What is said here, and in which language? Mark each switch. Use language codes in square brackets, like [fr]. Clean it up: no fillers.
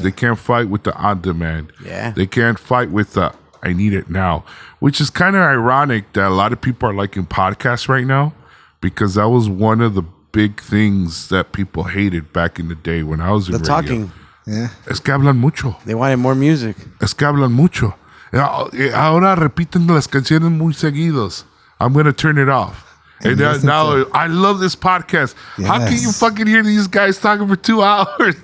[en] They can't fight with the on demand. Yeah. They can't fight with the I need it now, which is kind of ironic that a lot of people are liking podcasts right now, because that was one of the big things that people hated back in the day when I was in the radio. talking. Yeah. [es] Es que hablan mucho. [en] They wanted more music. [es] Es que hablan mucho. Ahora repiten las canciones muy seguidos. [en] I'm going to turn it off. And listen now I love this podcast. How can you Yes. fucking hear these guys talking for 2 hours,